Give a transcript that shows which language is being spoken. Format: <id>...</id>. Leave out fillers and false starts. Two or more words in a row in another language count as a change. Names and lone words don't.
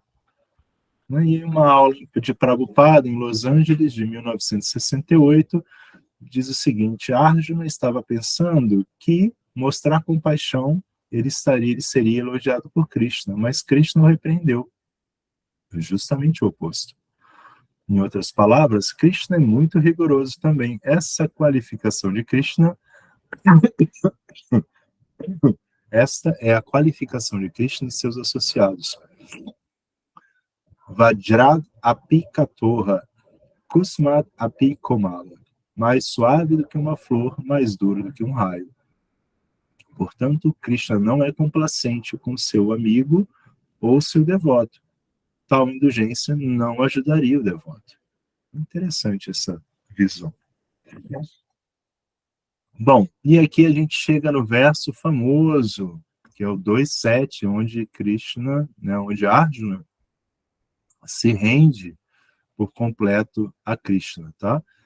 <pt>E uma aula de Prabhupada em Los Angeles, de 1968, diz o seguinte: Arjuna estava pensando que mostrar compaixão ele seria elogiado por Krishna, mas Krishna o repreendeu. Justamente o oposto. Em outras palavras, Krishna é muito rigoroso também. Essa qualificação de Krishna, esta é a qualificação de Krishna e seus associados.</pt> <sa>Vajrad api katorra, kusmad api komala.</sa> <pt>Mais suave do que uma flor, mais duro do que um raio. Portanto, Krishna não é complacente com seu amigo ou seu devoto. Tal indulgência não ajudaria o devoto. Interessante essa visão. Bom, e aqui a gente chega no verso famoso, que é o 2.7, onde Krishna, onde Arjuna se rende por completo a Krishna, tá?</pt>